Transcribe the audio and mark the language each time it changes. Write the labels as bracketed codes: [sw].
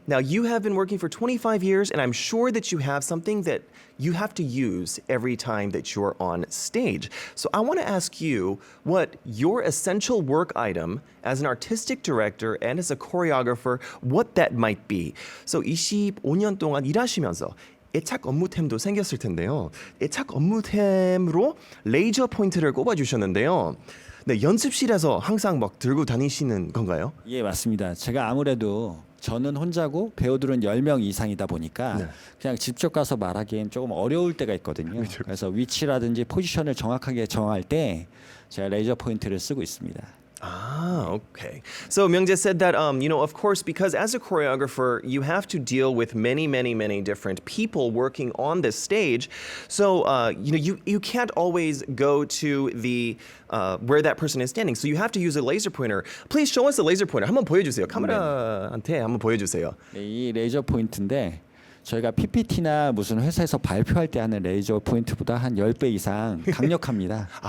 [en] Now, you have been working for 25 years, and I'm sure that you have something that you have to use every time that you're on stage. So I want to ask you what your essential work item as an artistic director and as a choreographer, what that might be. [ko] So 25년 동안 일하시면서 애착 업무템도 생겼을 텐데요. 애착 업무템으로 레이저 포인트를 꼽아주셨는데요. 네, 연습실에서 항상 막 들고 다니시는 건가요? 예, 맞습니다. 제가 아무래도 저는 혼자고 배우들은 10명 이상이다 보니까 네. 그냥 직접 가서 말하기엔 조금 어려울 때가 있거든요. 그래서 위치라든지 포지션을 정확하게 정할 때 제가 레이저 포인트를 쓰고 있습니다. [en] Ah, okay. So Myungjae said that, of course, because as a choreographer, you have to deal with many, many, many different people working on this stage. So, you can't always go to the where that person is standing. So you have to use a laser pointer. Please show us the laser pointer. [ko] 한번 보여주세요. 카메라한테 한번 보여주세요. 네, 이 레이저 포인트인데 저희가 PPT나 무슨 회사에서 발표할 때 하는 레이저 포인트보다 한 10배 이상 강력합니다.